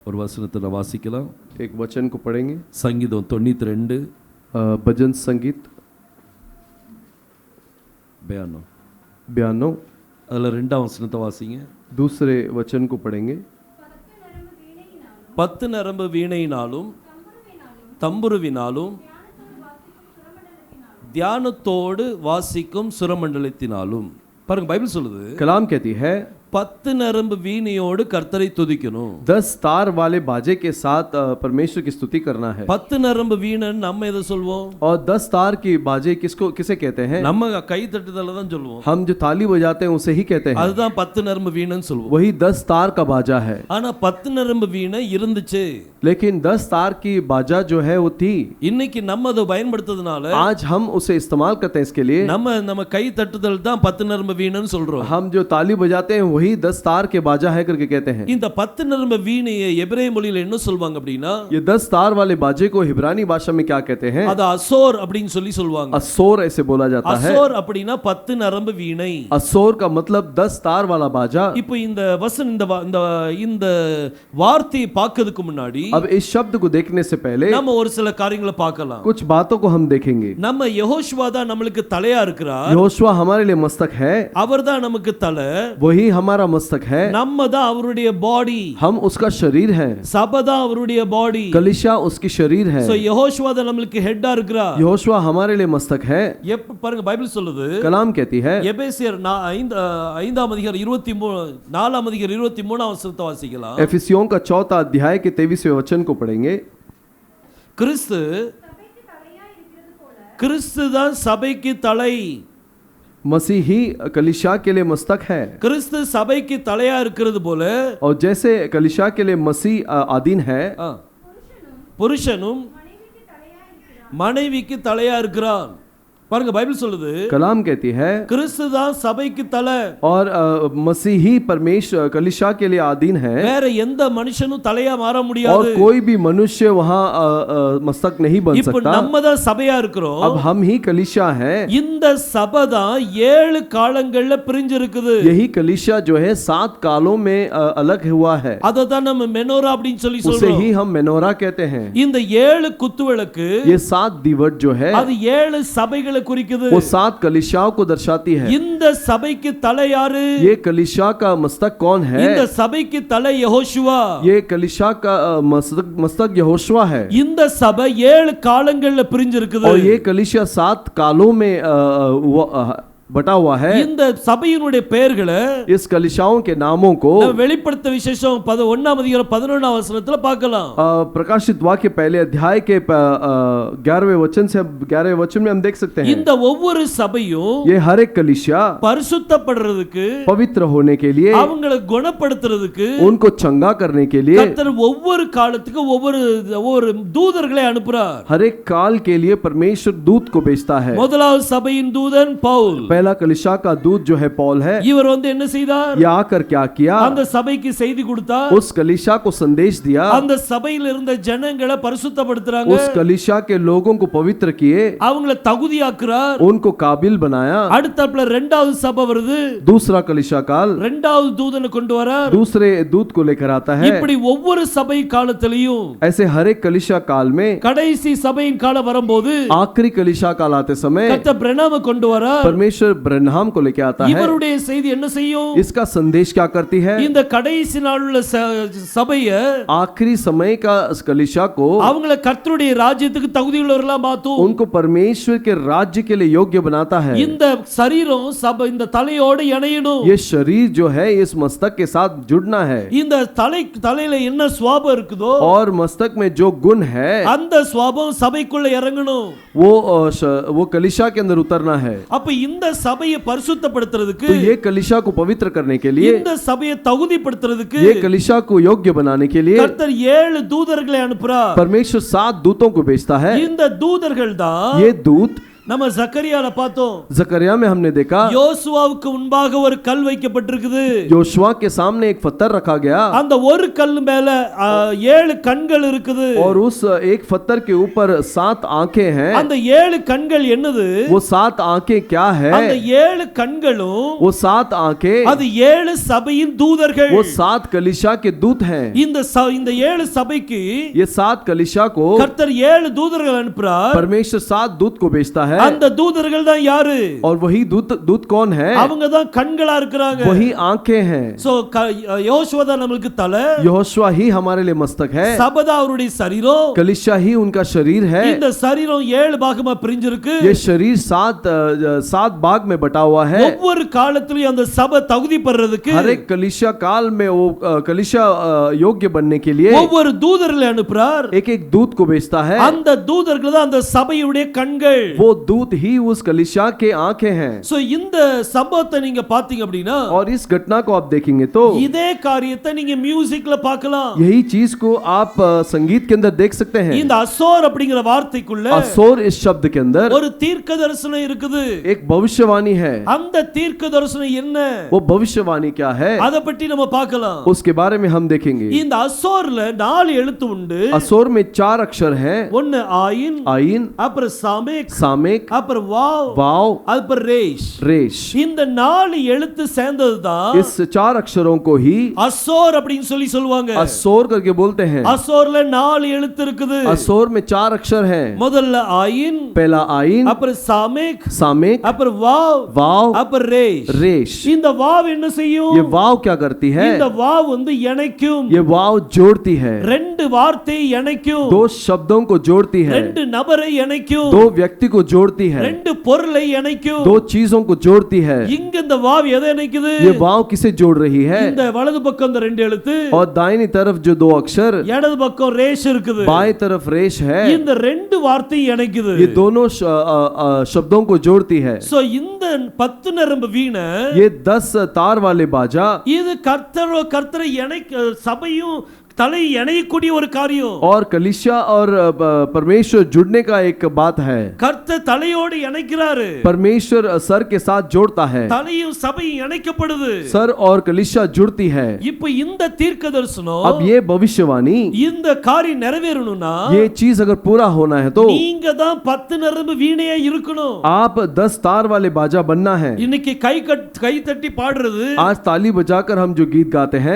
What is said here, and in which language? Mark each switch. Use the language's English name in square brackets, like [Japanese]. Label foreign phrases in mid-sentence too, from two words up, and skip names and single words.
[Tamil] ஒரு வசனத்தை வாசிக்கலாம். [Hindi] एक वचन को पढ़ेंगे. [Tamil] சங்கீதம் 92 [Hindi] भजन संगीत 92 [Tamil] அதுல 2ஆம் வசனத்தை வாசிங்க. [Hindi] दूसरे वचन को पढ़ेंगे. [Tamil] 10 நரம்பு வீணையினாலும் தம்புருவினாலும் தியானத்தோடு வாசிக்கும் சுரமண்டலத்தினாலும். பாருங்க, பைபிள் சொல்லுது, [Hindi] कलाम कहती है [Tamil] 10 நரம்பு வீணையோடு கர்த்தரை துதிக்கணும். [Hindi] 10 तार वाले बाजे के साथ परमेश्वर की स्तुति करना है. [Tamil] 10 நரம்பு வீணைன்னு நம்ம எதை சொல்வோம்? [Hindi] और 10 तार की बाजे किसे कहते हैं? [Tamil] நம்ம கை தட்டுதல தான் சொல்லுவோம். [Hindi] हम जो ताली बजाते हैं उसे ही कहते हैं. [Tamil] அதுதான் 10 நரம்பு வீணைன்னு சொல்லுவோம். [Hindi] वही 10 तार का बाजा है. [Tamil] ஆனா 10 நரம்பு வீணை இருந்துச்சு. [Hindi] लेकिन 10 तार की बाजा जो है वो थी. [Tamil] இன்னைக்கு நம்ம அதை பயன்படுத்துறதுனால [Hindi] आज हम उसे इस्तेमाल करते हैं. इसके लिए [Tamil] நம்ம கை தட்டுதல் தான் 10 நரம்பு வீணைன்னு சொல்றோம். [Hindi] हम जो ताली बजाते हैं वही 10 तार के बाजा है करके कहते हैं. [Tamil] இந்த 10 நரம்பு வீணையை எபிரேய மொழியில என்ன சொல்வாங்க அப்படினா, [Hindi] ये 10 तार वाले बाजे को इब्रानी भाषा में क्या कहते हैं? [Tamil] அது அசோர் அப்படினு சொல்லி சொல்வாங்க. [Hindi] असोर ऐसे बोला जाता है. [Tamil] அசோர் அப்படினா 10 நரம்பு வீணை. [Hindi] असोर का मतलब 10 तार वाला बाजा. [Tamil] இப்போ இந்த இந்த வார்த்தையை பார்க்கிறதுக்கு முன்னாடி [Hindi] अब इस शब्द को देखने से पहले [Tamil] நம்ம ஒரு சில காரியங்களை பார்க்கலாம். [Hindi] कुछ बातों को हम देखेंगे. [Tamil] நம்ம யெகோஷுவா தான் நமக்கு தலையா இருக்கிறார். [Hindi] यहोशुआ हमारे लिए मस्तक है. [Tamil] அவர்தான் நமக்கு தலை. [Hindi] वही हमारा मस्तक है. [Tamil] நம்ம தான் அவருடைய பாடி. [Hindi] हम उसका शरीर है. [Tamil] சபை தான் அவருடைய பாடி. [Hindi] कलीसिया उसकी शरीर है. [Tamil] சோ யெகோஷுவா தான் நமக்கு ஹெட்டா இருக்கிறார். [Hindi] यहोशुआ हमारे लिए मस्तक है. [Tamil] பாருங்க, பைபிள் சொல்லுது, [Hindi] कलाम कहती है [Tamil] எபேசியர் 5ஆம் அதிகாரம் 4ஆம் அதிகாரம் 23ஆம் வசனத்தை வாசிக்கலாம். [Hindi] एफिसियों का 4था अध्याय के 23वें वचन को पढ़ेंगे. [Tamil] கிறிஸ்து தான் சபைக்கு தலை. [Hindi] मसीह ही कलीसिया के लिए मस्तक है. [Tamil] கிறிஸ்து சபைக்கு தலையா இருக்கிறது போல, [Hindi] और जैसे कलीसिया के लिए मसीह आदीन है, [Tamil] புருஷனும் மனைவிக்கு தலையா இருக்கிறான். பாருங்க, பைபிள் சொல்லுது, [Hindi] कलाम कहती है [Tamil] கிறிஸ்து தான் சபைக்கு தலை. [Hindi] और मसीह ही परमेश्वर कलीसिया के लिए आदीन है. [Tamil] வேற எந்த மனுஷனும் தலையா மாற [Hindi] और [Tamil] முடியாது. [Hindi] कोई भी मनुष्य वहां मस्तक नहीं बन [Tamil] இப்போ [Hindi] सकता. [Tamil] நம்ம தான் சபையா இருக்கிறோம். [Hindi] अब हम ही कलीसिया है. [Tamil] இந்த சபை தான் 7 காலங்கள்ல பிரிஞ்சு இருக்குது. [Hindi] यही कलीसिया जो है 7 कालों में अलग हुआ है. [Tamil] அத தான் நம்ம மெனோரா அப்படினு சொல்லி [Hindi] उसे [Tamil] சொல்றோம். [Hindi] ही हम मेनोरा कहते हैं. [Tamil] இந்த 7 குத்துவிளக்கு, [Hindi] ये 7 दीवट जो है [Tamil] அது 7 சபைகளை குறிக்குது. [Hindi] वो 7 कलीसियाओं को दर्शाती है. [Tamil] இந்த சபைக்கு தலை யாரு? [Hindi] ये कलीसिया का मस्तक कौन है? [Tamil] இந்த சபைக்கு தலை யெகோஷுவா. [Hindi] ये कलीसिया का मस्तक यहोशुआ है. [Tamil] இந்த சபை 7 காலங்கள்ல பிரிஞ்சு இருக்குது. [Hindi] और ये कलीसिया 7 कालों में बटा हुआ है. [Tamil] இந்த சபையினுடைய பெயர்களை [Hindi] इस कलीसियाओं के नामों को [Tamil] வெளிப்படுத்த விசேஷம் 1ஆம் அதிகாரம் 11ஆம் வசனத்துல பார்க்கலாம். [Hindi] प्रकाशित वाक्य पहले अध्याय के 11वें वचन से 11वें वचन में हम देख सकते हैं. [Tamil] இந்த ஒவ்வொரு சபையும் [Hindi] ये हर एक कलीसिया [Tamil] பரிசுத்தப்படுறதுக்கு, [Hindi] पवित्र होने के लिए, [Tamil] அவங்களை குணப்படுத்துறதுக்கு, [Hindi] उनको चंगा करने के लिए [Tamil] கர்த்தர் ஒவ்வொரு காலத்துக்கு ஒவ்வொரு தூதர்களை அனுப்புறார். [Hindi] हर एक काल के लिए परमेश्वर दूत को भेजता है. [Tamil] முதலாவது சபையின் தூதன் பவுல். [Hindi] पहला कलीसिया का दूत जो है पौल है. [Tamil] இவர் என்ன செய்தார்? [Hindi] ये आकर क्या किया? [Tamil] அந்த சபைக்கு செய்தி கொடுத்தார். [Hindi] उस कलीसिया को संदेश दिया. [Tamil] அந்த சபையில் இருந்த ஜனங்களை பரிசுத்தப்படுத்துறாங்க. [Hindi] उस कलीसिया के लोगों को पवित्र किए, [Tamil] அவங்களை தகுதியாக்குறார். [Hindi] उनको काबिल बनाया. [Tamil] அடுத்தப்ல இரண்டாவது சபை வருது. [Hindi] दूसरा कलीसिया काल [Tamil] இரண்டாவது தூதனை கொண்டு வரார். [Hindi] दूसरे दूत को लेकर आता है. [Tamil] இப்படி ஒவ்வொரு சபை காலத்திலயும், [Hindi] ऐसे हर एक कलीसिया काल में [Tamil] கடைசி சபையின் காலம் வரும்போது [Hindi] आखिरी कलीसिया काल आते समय [Tamil] கர்த்தர் பிரனாம கொண்டு வரார். [Hindi] परमेश्वर ब्रह्म को लेकर आता है. [Tamil] இவருடைய செய்தி என்ன செய்யும்? [Hindi] इसका संदेश क्या करती है? [Tamil] இந்த கடைசி நாளுள்ள சபைய, [Hindi] आखिरी समय का कलीसिया को [Tamil] அவங்களை கர்த்தருடைய ராஜ்யத்துக்கு தகுதியுள்ளவர்களா மாத்தும். [Hindi] उनको परमेश्वर के राज्य के लिए योग्य बनाता है. [Tamil] இந்த சரீரம் சபை இந்த தலையோடு இணையணும். [Hindi] ये शरीर जो है इस मस्तक के साथ जुड़ना है. [Tamil] இந்த தலையில என்ன சுவாபம் இருக்குதோ, [Hindi] और मस्तक में जो गुण है [Tamil] அந்த சுவாபம் சபைக்குள்ள இறங்கணும். [Hindi] वो कलीसिया के अंदर उतरना है. [Tamil] அப்ப இந்த சபையை பரிசுத்தப்படுத்துறதுக்கு, [Hindi] तो ये कलीसिया को पवित्र करने के लिए, [Tamil] இந்த சபையை தகுதிப்படுத்துறதுக்கு [Hindi] ये कलीसिया को योग्य बनाने के लिए [Tamil] கர்த்தர் 7 தூதர்களை அனுப்புறார். [Hindi] परमेश्वर 7 दूतों को भेजता है. [Tamil] இந்த தூதர்கள் தான் [Hindi] ये दूत [Tamil] நம்ம சக்கரியால பார்த்தோம், [Hindi] जकरिया में हमने देखा [Tamil] யோசுவாவுக்கு முன்பாக ஒரு கல் வைக்கப்பட்டிருக்குது. [Hindi] योशुआ के सामने एक पत्थर रखा गया [Tamil] அந்த ஒரு கல் மேல 7 கண்கள் இருக்குது. [Hindi] और उस एक पत्थर के ऊपर 7 आंखें हैं. [Tamil] அந்த 7 கண்கள் என்னது? [Hindi] वो 7 आंखें क्या है? [Tamil] அந்த 7 கண்களும் [Hindi] वो 7 आंखें [Tamil] அது 7 சபையின் தூதர்கள். [Hindi] वो 7 कलीसिया के दूत हैं. [Tamil] இந்த 7 சபைக்கு [Hindi] ये 7 कलीसिया को [Tamil] கர்த்தர் 7 தூதர்கள் அனுப்புறார். [Hindi] परमेश्वर 7 दूत को भेजता है. [Tamil] அந்த தூதர்கள் தான் யாரு? [Hindi] और वही दूत कौन है? [Tamil] அவங்க தான் கண்களா இருக்காங்க. [Hindi] वही आंखें हैं. [Tamil] சோ யோசுவா தான் நமக்கு தலை, [Hindi] यहोशुआ ही हमारे लिए मस्तक है. [Tamil] சபதா அவருடைய சரீரம், [Hindi] कलीसिया ही उनका शरीर है. [Tamil] இந்த சரீரம் 7 பாகமா பிரிஞ்சிருக்கு. [Hindi] ये शरीर 7 भाग में बटा हुआ है. [Tamil] ஒவ்வொரு காலத்திலும் அந்த சபை தகுதி பெறறதுக்கு [Hindi] हर एक कलीसिया काल में वो कलीसिया योग्य बनने के लिए [Tamil] ஒவ்வொரு தூதர்களை அனுப்புறார். [Hindi] एक दूत को भेजता है. [Tamil] அந்த தூதர்கள் தான் அந்த சபையுடைய கண்கள். [Hindi] वो दूत ही उस कलीसिया के आंखें हैं. [Tamil] சோ இந்த சம்பவத்தை நீங்க பாத்தீங்க அப்படினா [Hindi] और इस घटना को आप देखेंगे तो [Tamil] இதே காரியத்தை நீங்க மியூசிக்ல பார்க்கலாம். [Hindi] यही चीज को आप संगीत के अंदर देख सकते हैं. [Tamil] இந்த அசோர் அப்படிங்கிற வார்த்தைக்குள்ள [Hindi] असोर इस शब्द के अंदर [Tamil] ஒரு தீர்க்க தரிசனம் இருக்குது. [Hindi] एक भविष्यवाणी है. [Tamil] அந்த தீர்க்க தரிசனம் என்ன? [Hindi] वो भविष्यवाणी क्या है? [Tamil] அத பத்தி நம்ம பார்க்கலாம். [Hindi] उसके बारे में हम देखेंगे. [Tamil] இந்த அசோர்ல 4 எழுத்து உண்டு. [Hindi] असोर में 4 अक्षर हैं. [Tamil] ஒன்னு ஆயின், [Hindi] आइन, [Tamil] அப்புறம் சாமேக், [Hindi] सामेक, [Tamil] அப்புறம் வாவ், [Hindi] वाव, [Tamil] அப்புறம் ரேஷ். [Hindi] रेश. [Tamil] இந்த 4 எழுத்து சேர்ந்ததுதான் [Hindi] इस 4 अक्षरों को ही [Tamil] அசோர் அப்படினு சொல்லுவாங்க. [Hindi] असोर करके बोलते हैं. [Tamil] அசோர்ல 4 எழுத்து இருக்குது. [Hindi] असोर में 4 अक्षर हैं. [Tamil] முதல்ல ஆயின், [Hindi] पहला आइन, [Tamil] அப்புறம் சாமேக், [Hindi] सामेक, [Tamil] அப்புறம் வாவ், [Hindi] वाव, [Tamil] அப்புறம் ரேஷ். [Hindi] रेश. [Tamil] இந்த வாவ் என்ன செய்யும்? [Hindi] ये वाव क्या करती है? [Tamil] இந்த வாவ் வந்து இணைக்கும். [Hindi] ये वाव जोड़ती है. [Tamil] ரெண்டு வார்த்தையை இணைக்கும். [Hindi] 2 शब्दों को जोड़ती है. [Tamil] ரெண்டு நபரை இணைக்கும். [Hindi] 2 व्यक्ति को जोड़ती है. [Tamil] ரெண்டு பொருளை இணைக்கும். [Hindi] 2 चीजों को जोड़ती है. [Tamil] இங்க இந்த வாவ் எதை இணைக்குது? [Hindi] ये वाव किसे जोड़ रही है? [Tamil] இந்த வலது பக்கம் இந்த 2 எழுத்து, [Hindi] और दाहिनी तरफ जो 2 अक्षर, [Tamil] இடது பக்கம் ரேஷ் இருக்குது. [Hindi] बाएं तरफ रेश है. [Tamil] இந்த ரெண்டு வார்த்தையை இணைக்குது. [Hindi] ये दोनों शब्दों को जोड़ती है. [Tamil] சோ இந்த 10 நரம்பு வீணை, [Hindi] ये 10 तार वाले बाजा, [Tamil] இது கர்த்தரை இணைக்க சபையும் தலை இணையக்கூடிய ஒரு காரியம். [Hindi] और कलीसिया और परमेश्वर जुड़ने का एक बात है. [Tamil] கர்த்தர் தலையோடு இணைக்கிறாரு. [Hindi] परमेश्वर सर के साथ जोड़ता है. [Tamil] தலையும் சபையும் இணைக்கப்படுது. [Hindi] सर और कलीसिया जुड़ती है. [Tamil] இப்போ இந்த தீர்க்க தரிசனம், [Hindi] अब ये भविष्यवाणी, [Tamil] இந்த காரியம் நிறைவேறணும்னா [Hindi] ये चीज अगर पूरा होना है तो [Tamil] நீங்க தான் 10 நரம்பு வீணையா இருக்கணும். [Hindi] आप 10 तार वाले बाजा बनना है. [Tamil] இன்னைக்கு கை தட்டி பாடுறது, [Hindi] आज ताली बजाकर हम जो गीत गाते हैं,